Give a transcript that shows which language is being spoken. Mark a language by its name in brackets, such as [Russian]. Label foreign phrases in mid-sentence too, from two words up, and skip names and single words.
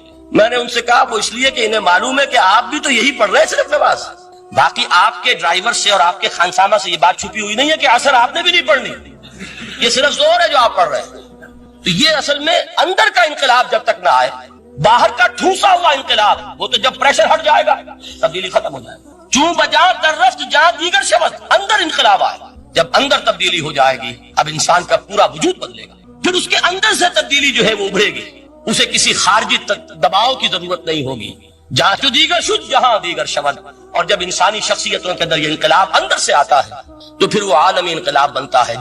[Urdu] میں نے ان سے کہا وہ اس لیے کہ انہیں معلوم ہے کہ آپ بھی تو یہی پڑھ رہے ہیں صرف نماز, باقی آپ کے ڈرائیور سے اور آپ کے خانسامہ سے یہ بات چھپی ہوئی نہیں ہے کہ عصر آپ نے بھی نہیں پڑھنی, یہ صرف زور ہے جو آپ پڑھ رہے ہیں. تو یہ اصل میں اندر کا انقلاب جب تک نہ آئے, باہر کا ٹھوسا ہوا انقلاب وہ تو جب پریشر ہٹ جائے گا تبدیلی ختم ہو جائے گا. [Persian] چوں بجاں در رفت جہاں دیگر شبد, [Urdu] اندر انقلاب آئے. جب اندر تبدیلی ہو جائے گی اب انسان کا پورا وجود بدلے گا, پھر اس کے اندر سے تبدیلی جو ہے وہ ابھرے گی, اسے کسی خارجی دباؤ کی ضرورت نہیں ہوگی. [Persian] جہاں جو دیگر شد جہاں دیگر شبد. [Urdu] اور جب انسانی شخصیتوں کے اندر یہ انقلاب اندر سے آتا ہے تو پھر وہ عالمی انقلاب بنتا ہے.